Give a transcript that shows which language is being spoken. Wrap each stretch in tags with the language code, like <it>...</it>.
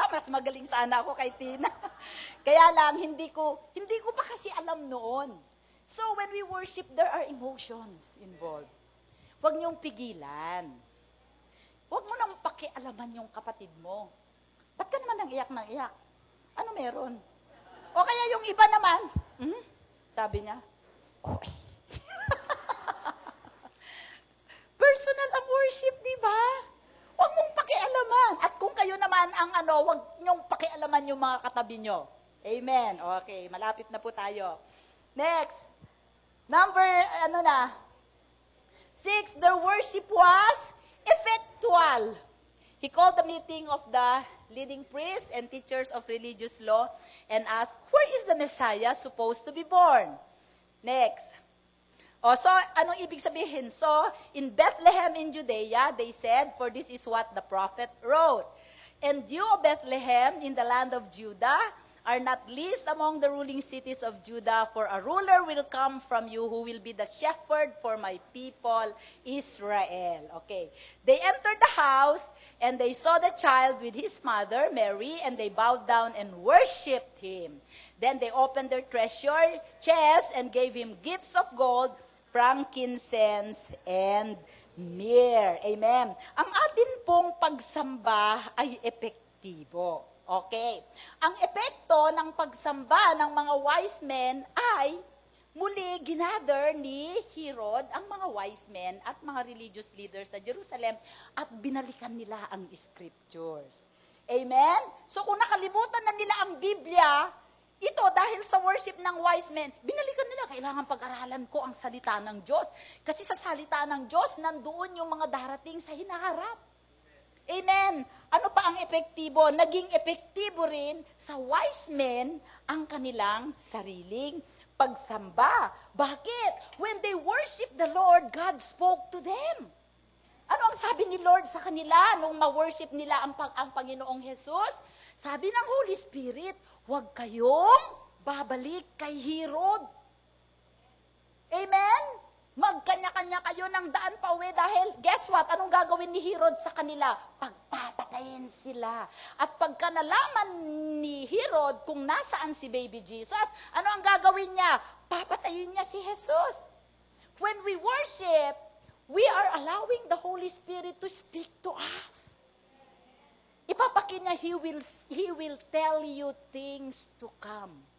<tl>Mas magaling sana ako kay Tina. Kaya lang, hindi ko pa kasi alam noon.</tl> <en>So, when we worship, there are emotions involved.</en> <tl>Huwag niyong pigilan. Huwag mo nang pakialaman yung kapatid mo. Ba't ka naman nang iyak ng iyak? Ano meron? O kaya yung iba naman, sabi niya, personal ang worship, di ba? Huwag mong pakialaman. At kung kayo naman ang huwag niyong pakialaman yung mga katabi niyo. Amen. Okay, malapit na po tayo. Next.</tl> <en>Number, 6, their worship was effectual. He called the meeting of the leading priests and teachers of religious law and asked, where is the Messiah supposed to be born? Next. So,</en> <tl>anong ibig sabihin?</tl> <en>So, in Bethlehem in Judea, they said, for this is what the prophet wrote. And you, O Bethlehem, in the land of Judah, are not least among the ruling cities of Judah, for a ruler will come from you who will be the shepherd for my people, Israel. Okay. They entered the house, and they saw the child with his mother, Mary, and they bowed down and worshipped him. Then they opened their treasure chest and gave him gifts of gold, frankincense, and myrrh. Amen.</en> <tl>Ang atin pong pagsamba ay epektibo. Okay. Ang epekto ng pagsamba ng mga wise men ay muli ginather ni Herod ang mga wise men at mga religious leaders sa Jerusalem at binalikan nila ang scriptures. Amen? So kung nakalimutan na nila ang Biblia, ito dahil sa worship ng wise men, binalikan nila, kailangan pag-aralan ko ang salita ng Diyos. Kasi sa salita ng Diyos, nandoon yung mga darating sa hinaharap. Amen. Ano pa ang epektibo? Naging epektibo rin sa wise men ang kanilang sariling pagsamba. Bakit?</tl> <en>When they worship the Lord, God spoke to them.</en> <tl>Ano ang sabi ni Lord sa kanila nung ma-worship nila ang Panginoong Jesus? Sabi ng Holy Spirit, huwag kayong babalik kay Herod. Amen? Magkanya-kanya kayo ng daan pa uwi dahil</tl> <en>guess what?</en> <tl>Anong gagawin ni Herod sa kanila? Pagpapatayin sila. At pagka nalaman ni Herod kung nasaan si baby Jesus, ano ang gagawin niya? Papatayin niya si Jesus.</tl> <en>When we worship, we are allowing the Holy Spirit to speak to us.</en> <tl>Ipapakin niya,</tl> <en>He will tell you things to come.</en>